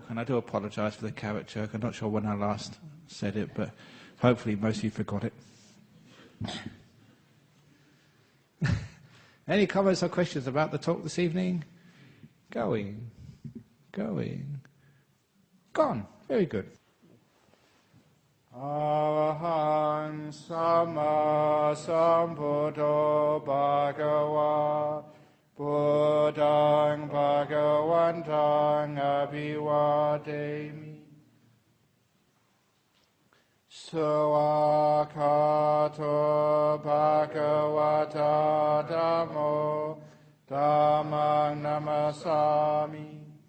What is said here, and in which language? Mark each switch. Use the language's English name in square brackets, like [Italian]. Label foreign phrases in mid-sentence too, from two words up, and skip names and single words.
[English] And I do apologise for the carrot joke. I'm not sure when I last said it, but hopefully most of you forgot it. Any comments or questions about the talk this evening? Going. Gone. Very good. [Pali] Arahang Sama Sambuddho Bhagava Buddhang Bhagavantang Abhivademi Suakato Bhagavata Dhammo Dhammang Namasami